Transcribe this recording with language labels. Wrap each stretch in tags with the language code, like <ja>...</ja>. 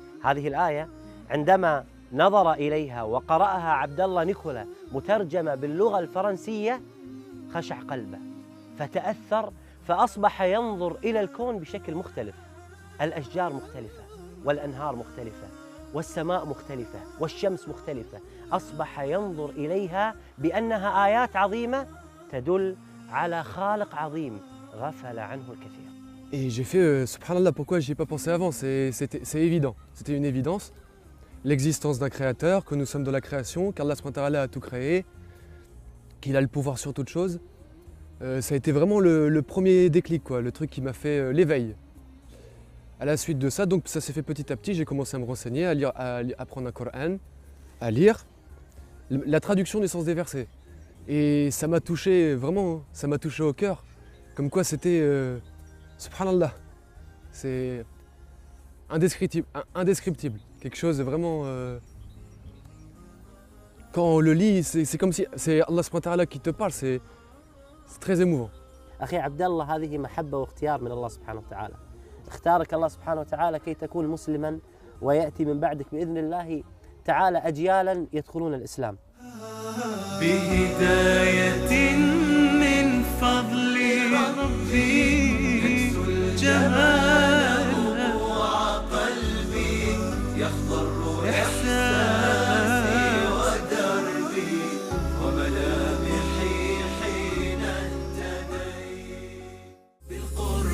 <ar>هذه الآية عندما نظر إليها وقرأها عبد الله نيكولا مترجمة باللغة الفرنسية خشع قلبه فتأثر فأصبح ينظر إلى الكون بشكل مختلف. الأشجار مختلفة والأنهار مختلفة والسماء مختلفة والشمس مختلفة. أصبح ينظر إليها بأنها آيات عظيمة تدل على خالق عظيم غفل عنه الكثير.</ar> <fr>Et j'ai fait subhanallah, pourquoi j'y ai pas pensé avant, c'est évident, c'était une évidence. L'existence d'un créateur, que nous sommes dans la création, qu'Allah a tout créé, qu'il a le pouvoir sur toute chose. Ça a été vraiment le premier déclic, quoi, le truc qui m'a fait l'éveil. À la suite de ça, donc ça s'est fait petit à petit, j'ai commencé à me renseigner, à lire, à apprendre un Coran, à lire la traduction du sens des versets. Et ça m'a touché, vraiment, ça m'a touché au cœur. Comme quoi c'était, subhanallah, c'est indescriptible. Quelque chose de vraiment... quand on le lit, c'est comme si c'est Allah subhanahu wa ta'ala qui te parle, c'est très émouvant.</fr> <ar>أخي عبد الله هذه محبة واختيار من الله سبحانه وتعالى. اختارك الله سبحانه وتعالى كي تكون مسلما ويأتي من بعدك بإذن الله تعالى أجيالا يدخلون الإسلام. بهداية من فضل ربي جمال وقلبي يخضر إحساسي ودربي وملامحي حين اهتديت</ar>